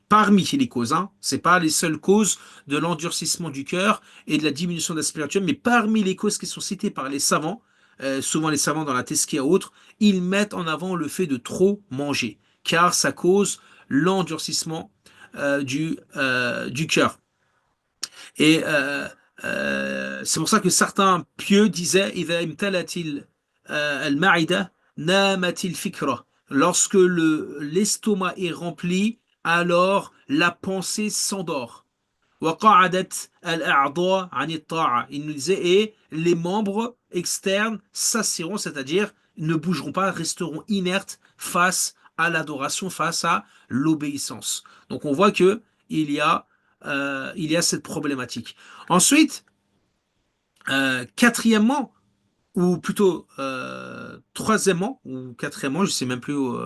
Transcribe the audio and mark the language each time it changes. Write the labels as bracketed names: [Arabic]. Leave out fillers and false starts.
[French] Parmi les causes, hein, c'est pas les seules causes de l'endurcissement du cœur et de la diminution de la spiritualité, mais parmi les causes qui sont citées par les savants, souvent les savants dans la Tesquia et autres, ils mettent en avant le fait de trop manger, car ça cause l'endurcissement du cœur. Et c'est pour ça que certains pieux disaient [Arabic] إذا امتلت المعدة نامت الفكرة. [French] Lorsque l'estomac est rempli, alors la pensée s'endort. [Arabic] وقعدت الأعضاء عن الطاعة. [French] Il nous disait et les membres externes s'assiront, c'est-à-dire ne bougeront pas, resteront inertes face à l'adoration, face à l'obéissance. Donc on voit que il y a cette problématique. Ensuite, quatrièmement, ou plutôt troisièmement, ou quatrièmement, je ne sais même plus.